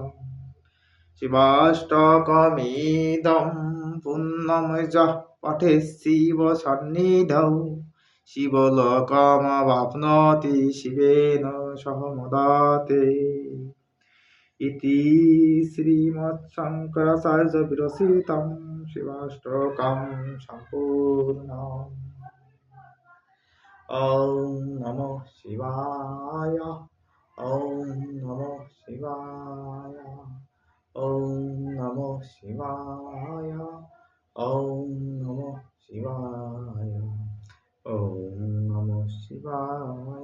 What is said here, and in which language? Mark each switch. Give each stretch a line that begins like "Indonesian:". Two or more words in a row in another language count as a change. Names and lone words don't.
Sanskrit: শিবাষ্টকমিদং পুণ্যম যঃ পঠেৎ শিব সন্নিধৌ শিবলোকমवाप्नोति শিবেন সহ মোদাতে। ইতি শ্রীমৎশঙ্করাচার্য বিরচিতং শিবাষ্টকং সম্পূর্ণম। ওম নমঃ শিবায়। ওম নমঃ শিবায়। ওম নমঃ শিবায়। ওম নমঃ শিবায়। ওম নমঃ শিবায়।